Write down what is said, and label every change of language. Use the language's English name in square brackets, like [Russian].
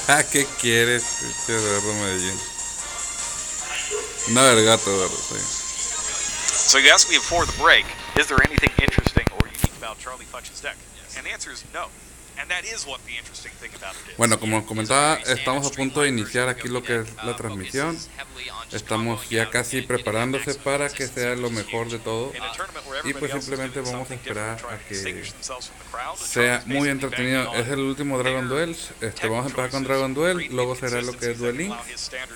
[Spanish] ¿Qué quieres, Eduardo Medellín? No, el gato, Eduardo. [English] So you asked me before the break, is there anything interesting or unique about Charlie Fudge's deck? And the answer is no. And that is what the interesting thing about it is. [Spanish] Bueno, como comentaba, estamos a punto de iniciar aquí lo que es la transmisión. Estamos ya casi preparándose para que sea lo mejor de todo. Y pues simplemente vamos a esperar a que sea muy entretenido. Es el último Dragon Duels. Vamos a empezar con Dragon Duel, luego será lo que es Duel Links.